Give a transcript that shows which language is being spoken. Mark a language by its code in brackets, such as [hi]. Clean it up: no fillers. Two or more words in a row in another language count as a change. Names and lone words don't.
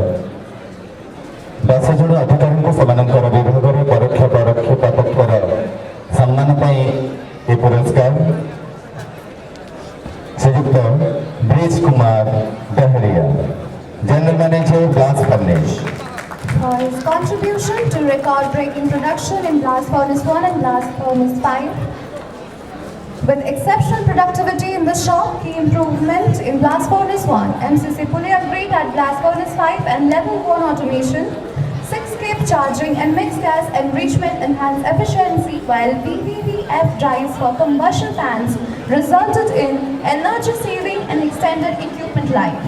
[or] 10 ଜଣ ଅଧିକାରୀଙ୍କୁ ସେମାନଙ୍କର ବିଭାଗର ପରୋକ୍ଷ ପରୋକ୍ଷ ପ୍ରାପକର ସମ୍ମାନ ପାଇଁ ଏ ପୁରସ୍କାର ଶ୍ରୀଯୁକ୍ତ ବ୍ରିଜ କୁମାର ଡହରିଆ, [en] General Manager Blast Furnace, for his contribution to record-breaking production in Blast Furnace 1 and Blast Furnace 5. With exceptional productivity in the shop, key improvement in Blast Furnace 1, MCC fully upgrade at Blast Furnace 5 and level 1 automation, 6-skip charging and mixed gas enrichment enhanced efficiency, while VVVF drives for combustion fans resulted in energy saving and extended equipment life.